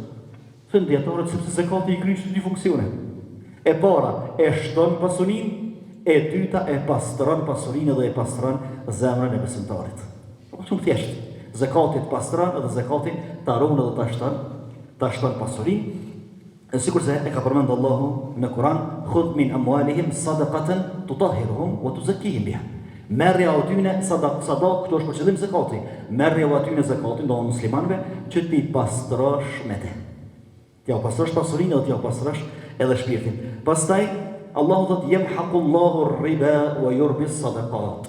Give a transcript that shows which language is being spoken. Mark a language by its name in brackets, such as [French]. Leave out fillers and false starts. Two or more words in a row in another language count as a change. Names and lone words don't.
[Albanian] Thënë dietarët sepse zakati I kryen dy funksione. E para e shton pasurinë, e dyta e pastron pasurinë dhe e pastron zemrën e besimtarit. Shumë thjesht. Zakati pastron dhe zakati ta ruan dhe ta shton pasurinë. Sikur se e ka përmendur Allahu në Kur'an, [Arabic] "خذ من أموالهم صدقة تطهرهم وتزكيهم بها." [Albanian] Merri atyne sadak, këto është për qëllim zakati. Merri atyne zakatin do muslimanëve që ti pastrosh me te. Ti u pastrosh pasurinë dhe ti u pastrosh edhe shpirtin. Pastaj Allahu thot [Arabic] يمحق الله الربا ويربي الصدقات.